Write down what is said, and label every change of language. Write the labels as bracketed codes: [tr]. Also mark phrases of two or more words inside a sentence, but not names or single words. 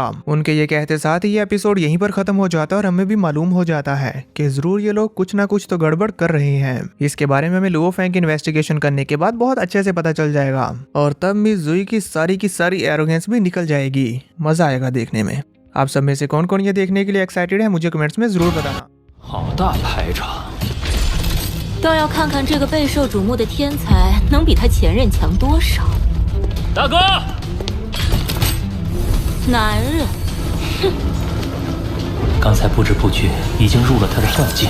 [hi] उनके ये कहते साथ ही ये एपिसोड यहीं पर खत्म हो जाता है और हमें भी मालूम हो जाता है कि जरूर ये लोग कुछ ना कुछ तो गड़बड़ कर रहे हैं। इसके बारे में हमें लुओ फेंग की इन्वेस्टिगेशन करने के बाद बहुत अच्छे से पता चल जाएगा और तब मिस जुई की सारी एरोगेंस भी निकल जाएगी। मजा आएगा देखने में। आप सब में से कौन कौन ये देखने के लिए एक्साइटेड है मुझे कमेंट्स में जरूर बताना। [zh] 好大排场！倒要看看这个备受瞩目的天才能比他前任强多少。大哥，男人，哼！刚才不知不觉已经入了他的幻境。